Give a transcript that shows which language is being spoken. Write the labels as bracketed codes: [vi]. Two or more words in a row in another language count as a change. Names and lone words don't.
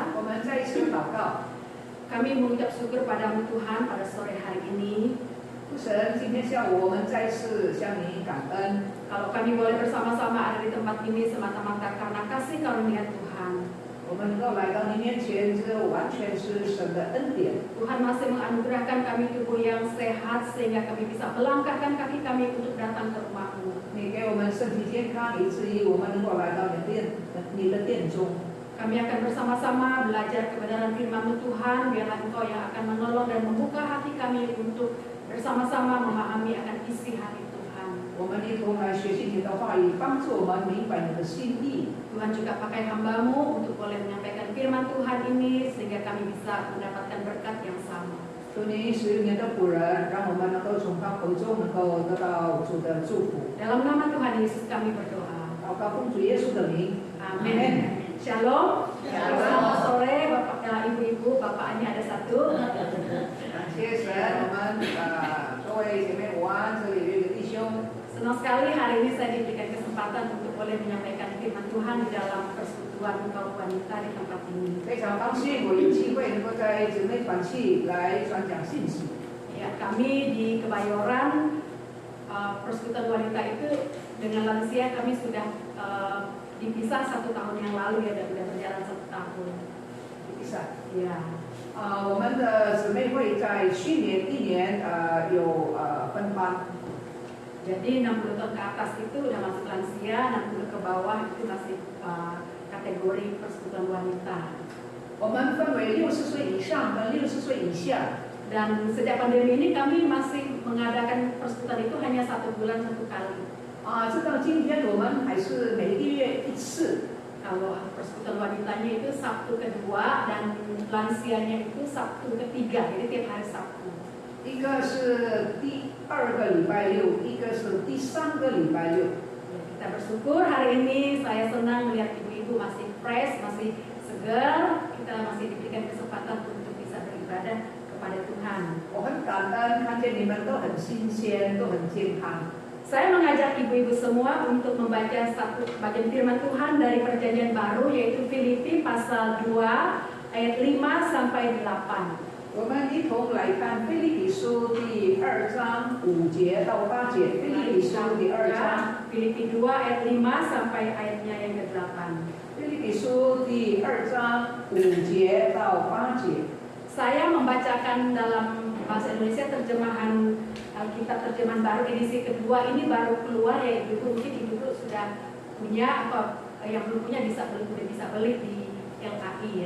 [zh] 我们再一次祷告， [id] Kami mengucap syukur padamu Tuhan pada sore hari ini. [zh] 神，今天下午我们再次向你感恩。 [id] Kalau kami boleh bersama-sama ada di tempat ini semata-mata karena kasih karunia Tuhan. [zh] 我们能够来到你面前，这完全是神的恩典。 [id] Tuhan masih menganugerahkan kami tubuh yang sehat sehingga kami bisa melangkahkan kaki kami untuk datang ke rumah-Mu. [zh] 你给我们身体健康，以至于我们能够来到你的殿中。 [id] Kami akan bersama-sama belajar kebenaran firman-Mu Tuhan. Biarlah Engkau yang akan menolong dan membuka hati kami untuk bersama-sama memahami akan isi hati Tuhan. [zh] 我们一同来学习你的话语，帮助我们明白你的心意。 [id] Tuhan juga pakai hamba-Mu untuk boleh menyampaikan firman Tuhan ini sehingga kami bisa mendapatkan berkat yang sama. [zh] 求你使用你的仆人，让我们能够从他口中能够得到主的祝福。 [id] Dalam nama Tuhan Yesus kami berdoa. [zh] 祷告奉主耶稣的名， [id] Amin. Shalom. Selamat sore Bapak dan Ibu-ibu, Bapak bapaknya ada satu. [zh] 感谢神，我们各位姐妹午安，这里有一个弟兄。 [id] Senang sekali hari ini saya diberikan kesempatan untuk boleh menyampaikan firman Tuhan di dalam persekutuan kaum wanita di tempat ini. [zh] 非常高兴我有机会能够在姊妹团契来传讲信息。 [id] Ya, kami di Kebayoran persekutuan wanita itu dengan lansia kami sudah dipisah 1 tahun yang lalu ya, dan sudah berjalan 1 tahun. [zh] 比赛。 [id] Ya. [zh] 我们的姊妹会在去年1年有分班。 [id] Jadi 60 tahun ke atas itu udah masuk lansia, 60 ke bawah itu masih kategori persekutuan wanita. [zh] 我们分为60岁以上跟60岁以下。 [id] Dan sejak pandemi ini kami masih mengadakan persekutuan itu hanya 1 bulan 1 kali. [zh] 直到今天我们还是每个月1次。 [id] Kalau persekutuan wanitanya itu Sabtu kedua dan lansianya itu Sabtu ketiga, jadi tiap hari Sabtu. [zh] 一个是第2个礼拜六，一个是第3个礼拜六。 [id] Ya, kita bersyukur hari ini saya senang melihat ibu-ibu masih fresh, masih segar. Kita masih diberikan kesempatan untuk bisa beribadah kepada Tuhan. [zh] 我很感恩看见你们都很新鲜，都很健康。 [id] Saya mengajak ibu-ibu semua untuk membaca satu bagian firman Tuhan dari Perjanjian Baru, yaitu Filipi pasal 2 ayat 5 sampai 8. [zh] 我们一同来看腓立比书第2章5节到8节。腓立比书第2章， [id] Filipi 2 ayat 5 sampai ayatnya yang ke-8. [zh] 腓立比书第2章5节到8节。 [id] Saya membacakan dalam bahasa Indonesia terjemahan Alkitab terjemahan baru edisi kedua, ini baru keluar ya ibu-ibu, mungkin ibu-ibu sudah punya atau yang belum punya bisa beli di LKI ya.